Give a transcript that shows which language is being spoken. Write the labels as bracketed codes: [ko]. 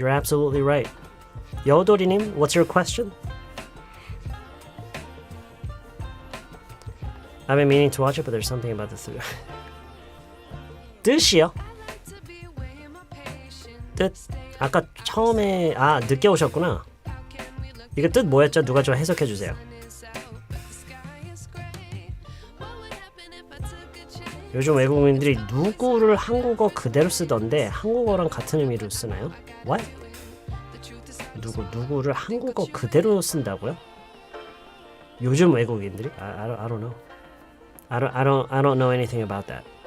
[en] You're absolutely right. 여도리님, what's your question? I've been meaning to watch it, but there's something about the [ko] 뜻이요? 뜻? 아까 처음에 늦게 오셨구나. 이거 뜻 뭐였죠? 누가 좀 해석해 주세요. 요즘 외국인들이 누구를 한국어 그대로 쓰던데 한국어랑 같은 의미로 쓰나요? [en] What? [ko] 누구를 한국어 그대로 쓴다고요? 요즘 외국인들이? [en] I don't know. I don't know anything about that.